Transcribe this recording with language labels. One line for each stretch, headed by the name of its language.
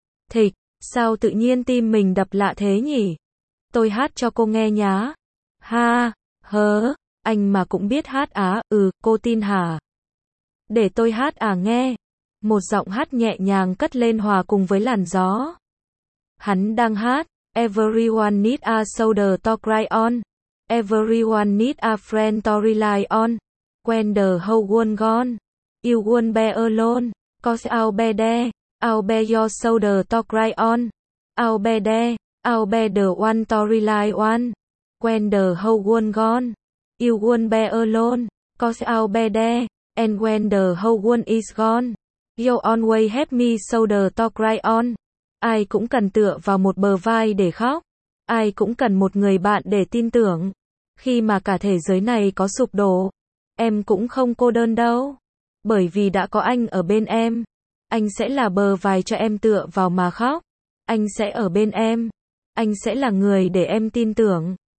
Vietnamese: Thịch, sao tự nhiên tim mình đập lạ thế nhỉ? Tôi hát cho cô nghe nhá. Ha, hớ, anh mà cũng biết hát á, ừ, cô tin hả? Để tôi hát à nghe. Một giọng hát nhẹ nhàng cất lên hòa cùng với làn gió. Hắn đang hát.
English: Everyone need a shoulder to cry on. Everyone need a friend to rely on. When the whole world gone. You won't be alone, 'cause I'll be there, I'll be your shoulder to cry on, I'll be there, I'll be the one to rely on, when the whole world gone, you won't be alone, 'cause I'll be there, and when the whole world is gone, you'll always have me shoulder to cry on.
Vietnamese: Ai cũng cần tựa vào một bờ vai để khóc, ai cũng cần một người bạn để tin tưởng, khi mà cả thế giới này có sụp đổ, em cũng không cô đơn đâu. Bởi vì đã có anh ở bên em, anh sẽ là bờ vai cho em tựa vào mà khóc, anh sẽ ở bên em, anh sẽ là người để em tin tưởng.